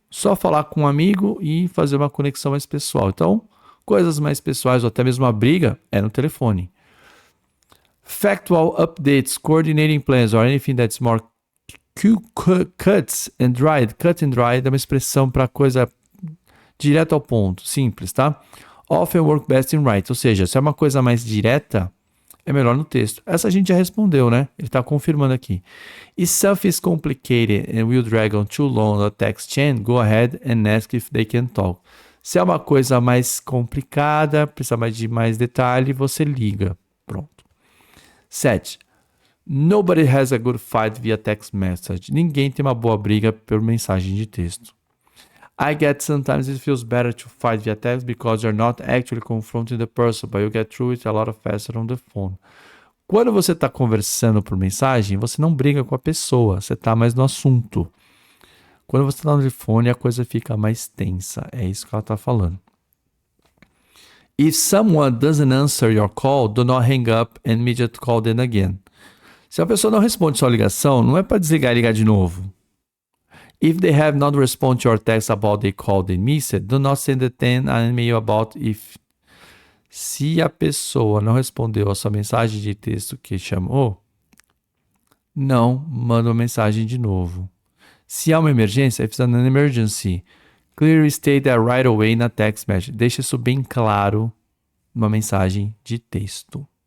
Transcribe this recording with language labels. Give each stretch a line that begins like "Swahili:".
Portuguese: Só falar com um amigo e fazer uma conexão mais pessoal. Então, coisas mais pessoais ou até mesmo uma briga é no telefone.
English: Factual updates, coordinating plans or anything that's more cuts and dried. Cut and dried
Portuguese: é uma expressão para coisa direto ao ponto, simples, tá?
English: Often work best in writing,
Portuguese: ou seja, se é uma coisa mais direta, é melhor no texto. Essa a gente já respondeu, né? Ele está confirmando aqui.
English: If something is complicated and will drag on too long a text chain, go ahead and ask if they can talk.
Portuguese: Se é uma coisa mais complicada, precisa de mais detalhe, você liga. Pronto. 7.
English: Nobody has a good fight via text message.
Portuguese: Ninguém tem uma boa briga por mensagem de texto.
English: I get sometimes it feels better to fight via text because you're not actually confronting the person, but you get through it a lot faster on the phone.
Portuguese: Quando você está conversando por mensagem, você não briga com a pessoa, você está mais no assunto. Quando você está no telefone, a coisa fica mais tensa. É isso que ela está falando.
English: If someone doesn't answer your call, do not hang up and immediately call them again.
Portuguese: Se a pessoa não responde sua ligação, não é para desligar e ligar de novo.
English: If they have not responded to your text about they called and missed, do not send them an email about if.
Portuguese: Se a pessoa não respondeu a sua mensagem de texto que chamou, não manda uma mensagem de novo. Se há uma emergência,
English: if it's an emergency, clearly state that right away
Portuguese: na
English: text message.
Portuguese: Deixa isso bem claro numa mensagem de texto.